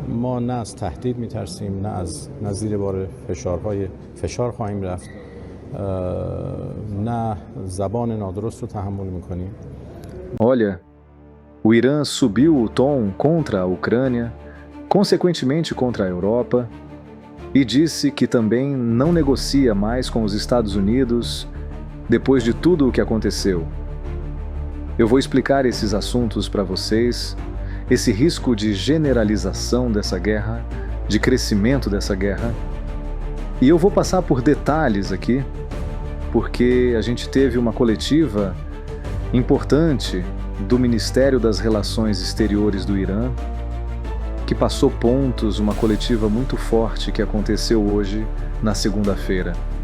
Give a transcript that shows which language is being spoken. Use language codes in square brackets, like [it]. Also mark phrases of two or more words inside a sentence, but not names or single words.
[fa] ما نه از تهدید میترسیم، نه زیر بار فشار خواهیم رفت، نه زبان نادرست رو تحمل میکنیم. [pt] Olha, o Irã subiu o tom contra a Ucrânia, consequentemente contra a Europa, e disse que também não negocia mais com os Estados Unidos depois de tudo o que aconteceu. Eu vou explicar esses assuntos para vocês, esse risco de generalização dessa guerra, de crescimento dessa guerra, e eu vou passar por detalhes aqui, porque a gente teve uma coletiva importante do Ministério das Relações Exteriores do Irã, que passou pontos, uma coletiva muito forte que aconteceu hoje, na segunda-feira.